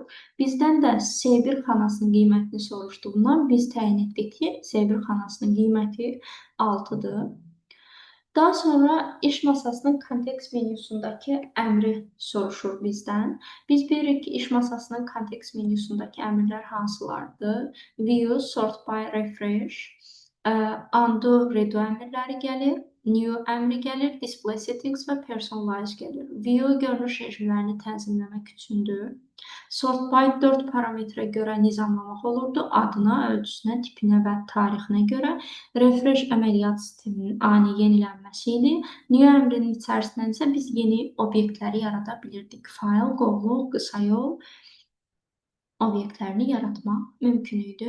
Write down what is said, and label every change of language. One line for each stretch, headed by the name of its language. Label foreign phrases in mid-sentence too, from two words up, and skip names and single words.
Azerbaijani: Bizdən də C1 xanasının qiymətini soruşduğundan biz təyin etdik ki, C1 xanasının qiyməti 6-dır. Daha sonra iş masasının kontekst menüsündəki əmri soruşur bizdən. Biz bilirik ki, iş masasının kontekst menüsündəki əmrlər hansılardır?
English: View, sort by, refresh, undo, redo
Azerbaijani: əmrləri gəlir. New əmri gəlir,
English: display settings
Azerbaijani: və personalize gəlir. View görünüş rejimlərini tənzimləmək üçündür.
English: Sort by
Azerbaijani: 4 parametrə görə nizamlamaq olurdu. Adına, ölçüsünə, tipinə və tarixinə görə. Refresh əməliyyat sisteminin ani yenilənməsi idi. New əmrinin içərisindən isə biz yeni obyektləri yarada bilirdik. Fayl, qovluq, qısa yol obyektlərini yaratmaq mümkün idi.